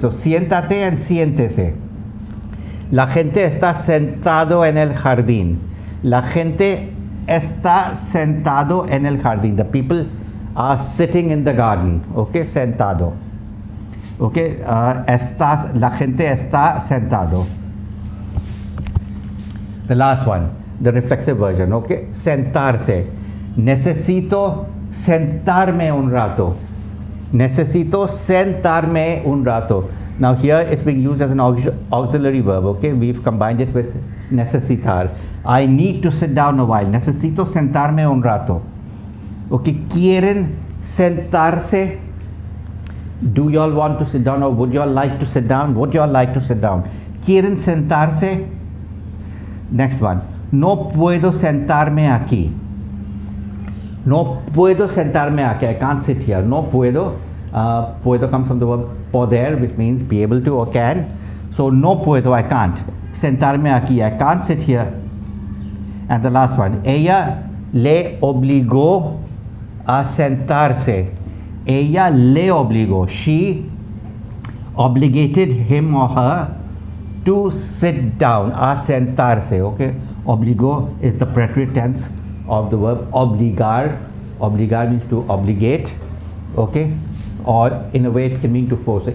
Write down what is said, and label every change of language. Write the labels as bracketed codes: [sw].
[es] So siéntate and siéntese. La gente está sentado en el jardín. La gente está sentado en el jardín. [en] The people are sitting in the garden. [es] Okay, sentado. Okay, la gente está sentado. [en] The last one, the reflexive version. Okay, sentarse. [es] Necesito sentarme un rato. Necesito sentarme un rato. [en] Now here it's being used as an auxiliary verb. Okay, we've combined it with necesitar. I need to sit down a while. [es] Necesito sentarme un rato. [en] Okay, [es] ¿quieren sentarse? [en] Do you all want to sit down, or would you all like to sit down? Would you all like to sit down? [es] ¿Quieren sentarse? [en] Next one. [es] No puedo sentarme aquí. No puedo sentarme aquí. [en] I can't sit here. [es] No puedo. [en] Puedo comes from the verb poder, which means be able to or can. So no puedo, I can't. [es] Sentarme aquí. [en] I can't sit here. And the last one. [es] Ella le obligó a sentarse. Ella le obligó. [en] She obligated him or her to sit down. [es] A sentarse. [en] Okay. Obligó is the preterite tense of the verb obligar. Obligar means to obligate. Okay. Or in a way it can mean to force.